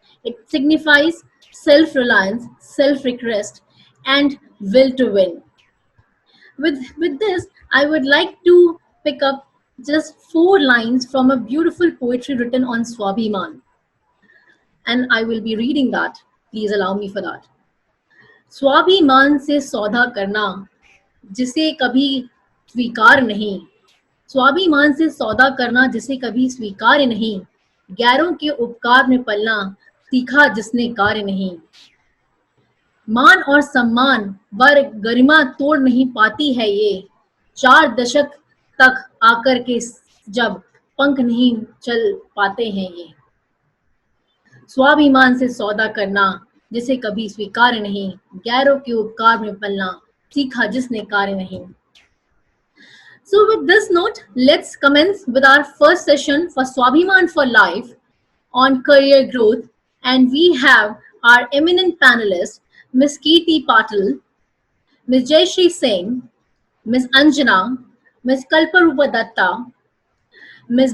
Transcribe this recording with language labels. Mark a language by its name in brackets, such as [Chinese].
[English] It signifies self reliance, self request, and will to win. With this, I would like to pick up just four lines from a beautiful poetry written on Swabhiman, and I will be reading that. Please allow me for that. [Hindi] स्वाभिमान से सौदा करना जिसे कभी स्वीकार नहीं, स्वाभिमान से सौदा करना जिसे कभी स्वीकार नहीं, गैरों के उपकार में पलना सीखा जिसने कार्य नहीं, मान और सम्मान वर गरिमा तोड़ नहीं पाती है ये, 4 दशक तक आकर के जब पंख नहीं चल पाते हैं ये, स्वाभिमान से सौदा करना जिसे कभी स्वीकार नहीं, गैरों के उपकार में पलना सीखा जिसने कार्य नहीं. [English] So with this note, let's commence with our first session for Swabhiman for Life on career growth, and we have our eminent panelists, Ms. Kirti Patil, Ms. Jayashree Singh, Ms. Anjana, Ms. Kalparupa Datta, Ms.